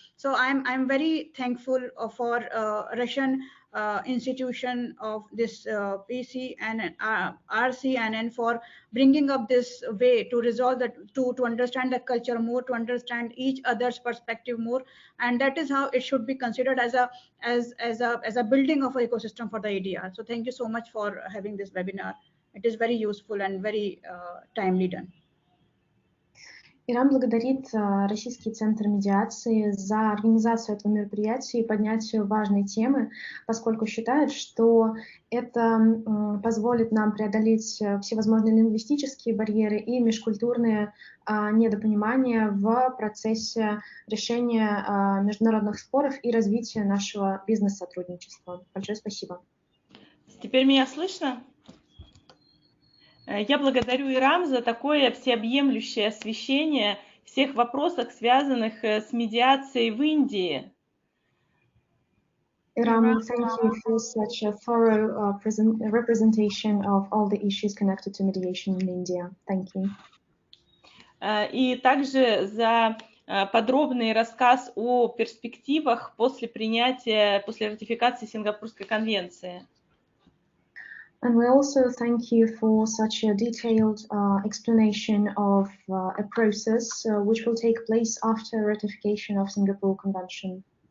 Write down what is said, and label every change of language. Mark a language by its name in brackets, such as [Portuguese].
[English] So I'm very thankful for Russian institution of this PC and RCNN for bringing up this way to resolve that, to understand the culture more, to understand each other's perspective more, and that is how it should be considered as a building of an ecosystem for the ADR. So thank you so much for having this webinar. It is very useful and very timely done. [Russian] Ирам благодарит Российский центр медиации за организацию этого мероприятия и поднятие важной темы, поскольку считает, что это позволит нам преодолеть всевозможные лингвистические барьеры и межкультурные недопонимания в процессе решения международных споров и развития нашего бизнес-сотрудничества. Большое спасибо. Теперь меня слышно? Я благодарю Ирам за такое всеобъемлющее освещение всех вопросов, связанных с медиацией в Индии. [English] Iram, thank you for such a thorough representation of all the issues connected to mediation in India. Thank you. [Russian] И также за подробный рассказ о перспективах после ратификации Сингапурской конвенции. [English] And we also thank you for such a detailed explanation of a process which will take place after ratification of Singapore Convention.